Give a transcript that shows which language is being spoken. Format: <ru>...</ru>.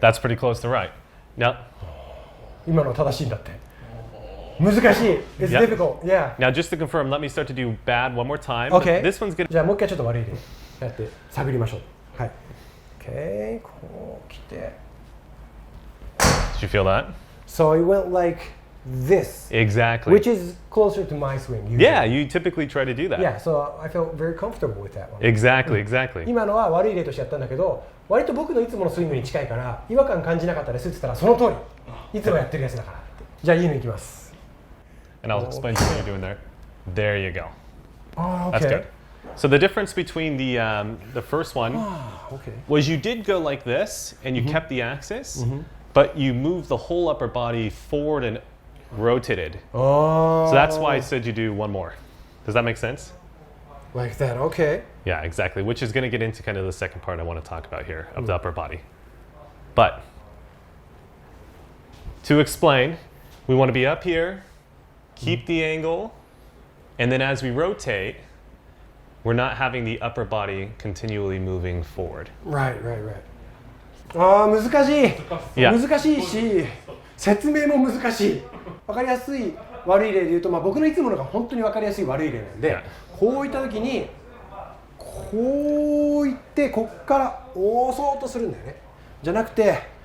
<en>That's pretty close to right. Now,</en> <ja>今の正しいんだって。難しい。</ja> <en>It's Yeah. difficult. Yeah. now just to confirm, let me start to do bad one more time. Okay. This one's gonna.</en> <ja>じゃあもう一回ちょっと悪い例やって探りましょう。はい。Okay. こう来て。</ja> <en>Did you feel that? So it went like this, Exactly. which is closer to my swing. Usually. Yeah, you typically try to do that. Yeah. So I felt very comfortable with that one. Exactly. Exactly.</en> <ja>今のは悪い例としてやったんだけど、割と僕のいつものスイングに近いから違和感感じなかったですって言ったらその通り。いつもやってるやつだから。じゃあいいのいきます。</ja> <en>And I'll explain to you what you're doing there. There you go. Oh, That's okay. good. So the difference between the first one Okay. was you did go like this and you kept the axis, but you moved the whole upper body forward and rotated. Oh. So that's why I said you do one more. Does that make sense? Like that. Okay. Yeah, exactly. Which is going to get into kind of the second part I want to talk about here of the upper body. But to explain, we want to be up here, keep the angle, and then as we rotate, we're not having the upper body continually moving forward.</en> <ja>Right. ああ難しい。</ja> <en>Yeah.</en> <ja>難しいし、説明も難しい。わかりやすい悪い例で言うと、まあ僕のいつものが本当にわかりやすい悪い例なんで、</ja> <en>Yeah.</en> <ja>こういった時にこういってこっから押そうとするんだよね。じゃなくて</ja>